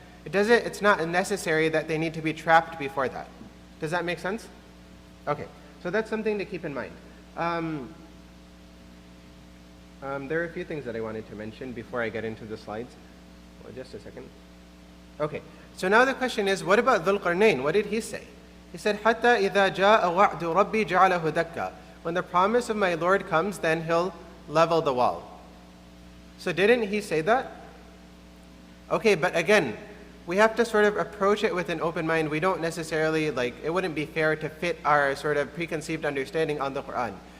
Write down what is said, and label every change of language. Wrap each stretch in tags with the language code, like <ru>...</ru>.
<en>It's not necessary that they need to be trapped before that. Does that make sense? Okay, so that's something to keep in mind. There are a few things that I wanted to mention before I get into the slides. Well, just a second. Okay, so now the question is, what about Dhul Qarnayn? What did he say? He said,</en> <ar>حَتَّى إِذَا جَاءَ وَعْدُ رَبِّي جَعَلَهُ دَكَّةً.</ar> <en>When the promise of my Lord comes, then he'll level the wall. So didn't he say that? Okay, but again, we have to sort of approach it with an open mind. We don't necessarily, it wouldn't be fair to fit our sort of preconceived understanding on the Quran.</en>